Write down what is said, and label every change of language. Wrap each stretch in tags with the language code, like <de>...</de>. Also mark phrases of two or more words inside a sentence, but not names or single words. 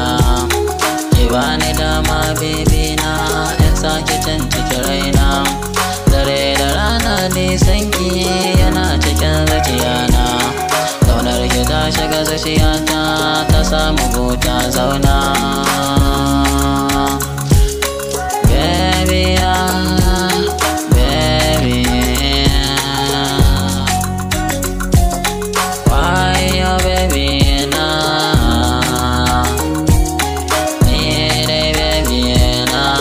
<ha>Ki bani dama baby na, in sake canciki raina. Dare da rana nisan ki yana cikin zuciyana. Ƙaunar ki ta shiga zuciyata, ta samu buta zauna. Baby na, baby na.</ha> <en>Why you baby na? Need a baby na.</en>